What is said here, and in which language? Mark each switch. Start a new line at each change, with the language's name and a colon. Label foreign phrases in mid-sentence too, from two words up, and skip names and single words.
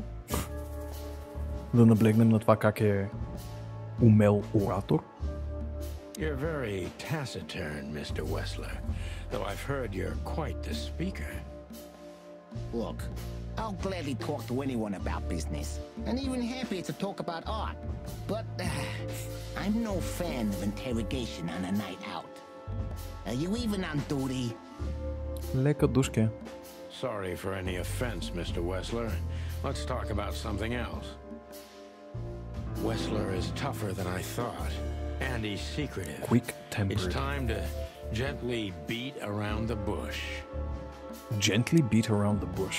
Bulgarian: Да наблегнем на това как е умел оратор.
English: You're very taciturn, Mr. Wessler, though I've heard you're quite the speaker. Look, I'll gladly talk to anyone about business, and even happier to talk about art. But I'm no fan of interrogation on a night out. Are you even on duty?
Bulgarian: Лека душке.
English: Sorry for any offense, Mr. Wessler. Let's talk about something else. Wessler is tougher than I thought, and he's secretive. Quick-tempered. It's time to gently beat around the bush. Gently beat around the bush.